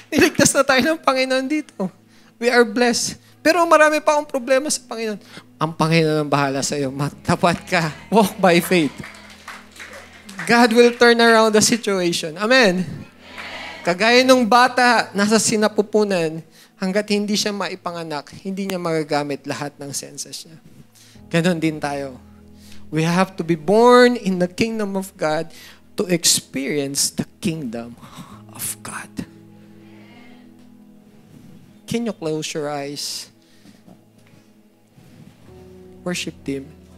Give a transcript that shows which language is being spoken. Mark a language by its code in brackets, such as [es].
[tl] Niligtas na tayo ng Panginoon dito. [en] We are blessed. [tl] Pero marami pa akong problema sa Panginoon. Ang Panginoon ang bahala sa iyo. Matapat ka. [en] Walk by faith. God will turn around the situation. Amen? [tl] Kagaya nung bata, nasa sinapupunan, hanggat hindi siya maipanganak, hindi niya magagamit lahat ng senses niya. Ganon din tayo. [en] We have to be born in the kingdom of God to experience the kingdom of God. Can you close your eyes? Worship team.